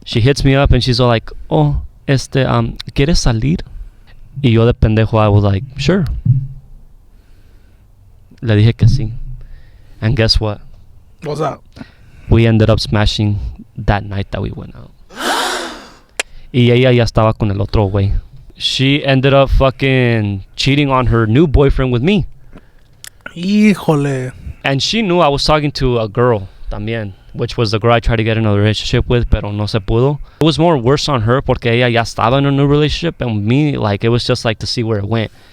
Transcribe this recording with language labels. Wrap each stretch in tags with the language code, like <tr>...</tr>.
<en>She hits me up and she's all like, "Oh,</en> <es>¿quieres salir?" Y yo de pendejo,</es> <en>I was like, "Sure."</en> <es>Le dije que sí.</es> <en>And guess what? What's up? We ended up smashing that night that we went out.</en> <es>Y ella ya estaba con el otro güey.</es> <en>She ended up fucking cheating on her new boyfriend with me.</en> <es>Híjole.</es> <en>And she knew I was talking to a girl también, which was the girl I tried to get in a relationship with,</en> <es>pero no se pudo.</es> <en>It was more worse on her</en> <es>porque ella ya estaba</es> <en>in a new relationship, and me, like, it was just like to see where it went.</en>